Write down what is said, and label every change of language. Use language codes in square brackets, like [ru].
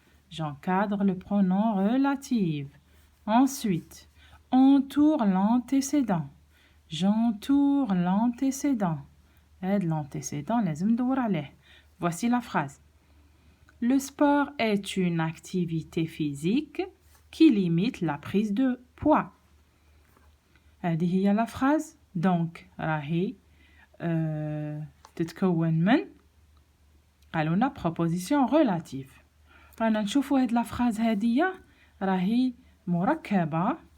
[fr] J'encadre le pronom relatif. Ensuite, entoure l'antécédent. J'entoure l'antécédent. Aide l'antécédent, [ar] لازم ندور عليه. [fr] Voici la phrase. Le sport est une activité physique qui limite la prise de poids. [ar] هذه هي [fr] la phrase. [ar] Donc, راهي تتكون من قالوا لنا proposition relative. رانا نشوفوا هاد la phrase هادية راهي مركبة.